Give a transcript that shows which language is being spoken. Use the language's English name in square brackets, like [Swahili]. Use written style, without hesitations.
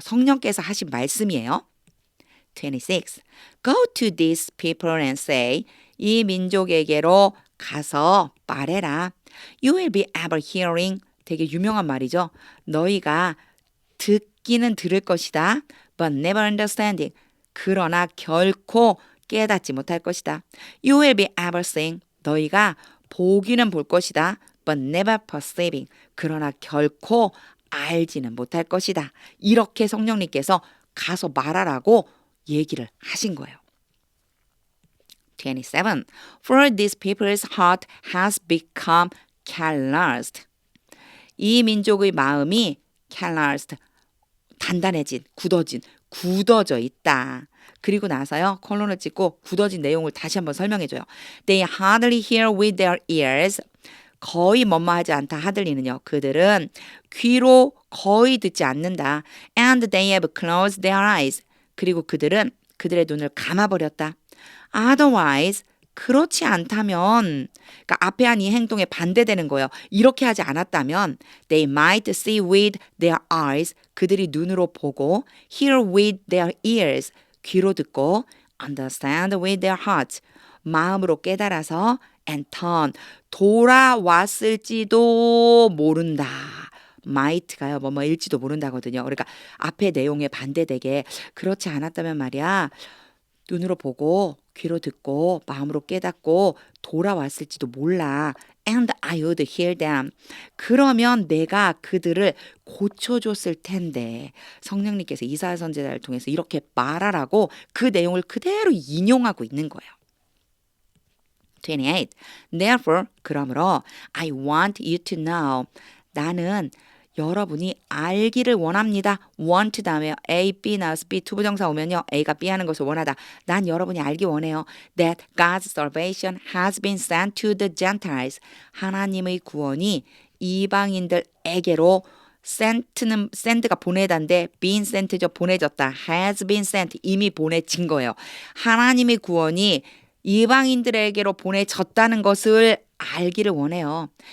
[Korean] 성령께서 하신 말씀이에요. 26. [English] Go to these people and say, [Korean] 이 민족에게로 가서 말해라. [English] You will be ever hearing. [Korean] 되게 유명한 말이죠. 너희가 듣기는 들을 것이다. [English] But never understanding. [Korean] 그러나 결코 깨닫지 못할 것이다. [English] You will be ever seeing. [Korean] 너희가 보기는 볼 것이다. [English] But never perceiving. [Korean] 그러나 결코 알지는 못할 것이다. 이렇게 성령님께서 가서 말하라고 얘기를 하신 거예요. 27. [English] For these people's heart has become calloused. [Korean] 이 민족의 마음이 calloused, 단단해진, 굳어져 있다. 그리고 나서요, 컬론을 찍고 굳어진 내용을 다시 한번 설명해줘요. [English] They hardly hear with their ears. [Korean] 거의 뭐뭐하지 않다. hardly는요, 그들은 귀로 거의 듣지 않는다. [English] And they have closed their eyes. [Korean] 그리고 그들은 그들의 눈을 감아버렸다. [English] Otherwise, [Korean] 그렇지 않다면, 그러니까 앞에 한 이 행동에 반대되는 거예요. 이렇게 하지 않았다면, [English] they might see with their eyes, [Korean] 그들이 눈으로 보고, [English] hear with their ears, [Korean] 귀로 듣고, [English] understand with their hearts, [Korean] 마음으로 깨달아서, [English] and turn, [Korean] 돌아왔을지도 모른다. might가요, 뭐뭐일지도 모른다거든요. 그러니까 앞에 내용에 반대되게 그렇지 않았다면 말이야. 눈으로 보고 귀로 듣고 마음으로 깨닫고 돌아왔을지도 몰라. [English] And I would heal them. [Korean] 그러면 내가 그들을 고쳐줬을 텐데. 성령님께서 이사야 선지자를 통해서 이렇게 말하라고 그 내용을 그대로 인용하고 있는 거예요. 28. [English] Therefore, [Korean] 그러므로 [English] I want you to know. [Korean] 나는 여러분이 알기를 원합니다. want 다음에 A, B 나와서 B 투부정사 오면요. A가 B 하는 것을 원하다. 난 여러분이 알기 원해요. [English] That God's salvation has been sent to the Gentiles. [Korean] 하나님의 구원이 이방인들에게로 send가 보내다인데 [English] been sent [Korean] 죠. 보내졌다. [English] has been sent. [Korean] 이미 보내진 거예요. 하나님의 구원이 이방인들에게로 보내졌다는 것을 알기를 원해요.